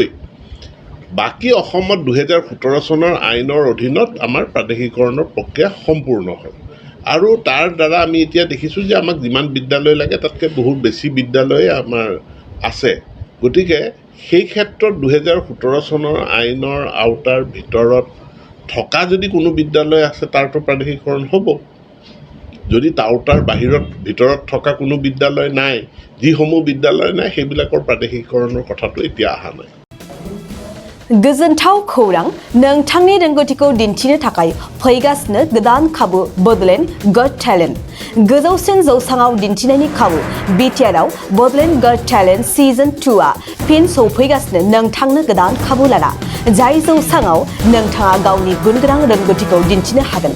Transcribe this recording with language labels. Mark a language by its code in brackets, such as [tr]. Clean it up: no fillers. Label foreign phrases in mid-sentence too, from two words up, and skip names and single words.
[as] বাকী অসমত 2017 চনৰ আইনৰ অধীনত আমাৰ প্ৰাদেশিকৰণৰ প্ৰক্ৰিয়া সম্পূৰ্ণ হ'ল আৰু তাৰ দ্বাৰা আমি এতিয়া দেখিছোঁ যে আমাক যিমান বিদ্যালয় লাগে তাতকৈ বহুত বেছি বিদ্যালয় আমাৰ আছে গতিকে সেই ক্ষেত্ৰত 2017 চনৰ আইনৰ আওতাৰ ভিতৰত থকা যদি কোনো বিদ্যালয় আছে তাৰতো প্ৰাদেশিকৰণ হ'ব। যদি আওতাৰ ভিতৰত থকা কোনো বিদ্যালয় নাই, যিসমূহ বিদ্যালয় নাই সেইবিলাকৰ প্ৰাদেশিকৰণৰ কথাটো এতিয়া অহা নাই। [brx] गोजोनथाव खौरां नोंथांनि रोंगौथिखौ दिन्थिनो थाखाय फैगासिनो गोदान खाबु बडलेण्ड गट टेलेन्ट गोजौसिन जौसाङाव दिन्थिनायनि खाबु BTR आव बडलेण्ड गट टेलेन्ट सिजन 2 आ फिन सौफैगासिनो नोंथांनो गोदान खाबु लाना जाय जौसाङाव नोंथाङा गावनि गुनगोनां रोंगौथिखौ दिन्थिनो हागोन।